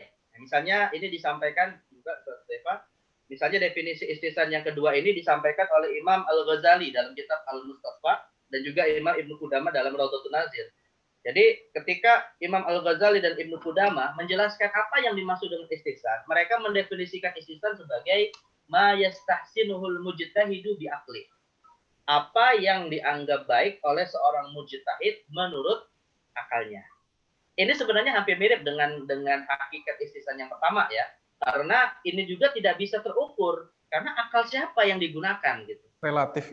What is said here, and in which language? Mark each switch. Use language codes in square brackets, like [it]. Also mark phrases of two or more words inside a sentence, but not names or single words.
[id] Nah, misalnya ini disampaikan juga Stefan. Misalnya definisi istihsan yang kedua ini disampaikan oleh Imam Al-Ghazali dalam kitab Al-Mustafa dan juga Imam Ibnu Qudamah dalam Rawdatun Nazir. Jadi ketika Imam Al-Ghazali dan Ibnu Qudamah menjelaskan apa yang dimaksud dengan istihsan, mereka mendefinisikan istihsan sebagai [ar] ما يستحسنه المجتهد بعقلي. [id] Apa yang dianggap baik oleh seorang mujtahid menurut akalnya. Ini sebenarnya hampir mirip dengan hakikat istihsan yang pertama ya. Karena ini juga tidak bisa terukur karena akal siapa yang digunakan gitu. Relatif.